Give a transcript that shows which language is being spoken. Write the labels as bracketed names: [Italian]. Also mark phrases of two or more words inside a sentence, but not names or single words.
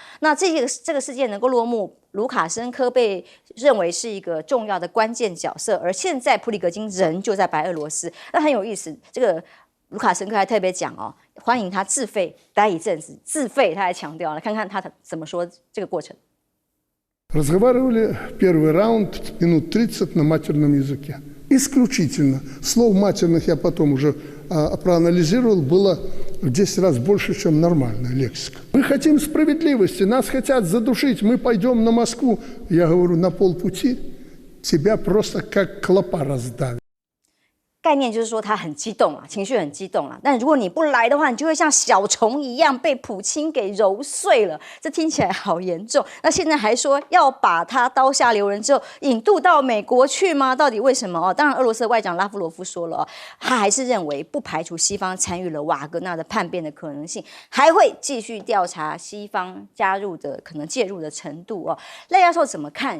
[Chinese] 那这个事件能够落幕，卢卡申科被认为是一个重要的关键角色，而现在普里格金人就在白俄罗斯，那很有意思。这个卢卡申科还特别讲哦，欢迎他自费待一阵子，自费他还强调了，看看他怎么说这个过程。 [Russian] Разговаривали первый раунд минут 30 на матерном языке. Исключительно. Слов матерных я потом уже проанализировал, было в 10 раз больше, чем нормальная лексика. Мы хотим справедливости, нас хотят задушить, мы пойдем на Москву. Я говорю, на полпути тебя просто как клопа раздавят. [Chinese] 概念就是说他很激动啊，情绪很激动啊。但如果你不来的话，你就会像小虫一样被普京给揉碎了。这听起来好严重。那现在还说要把他刀下留人之后引渡到美国去吗？到底为什么？当然，俄罗斯的外长拉夫罗夫说了他还是认为不排除西方参与了瓦格纳的叛变的可能性，还会继续调查西方加入的可能介入的程度赖教授怎么看？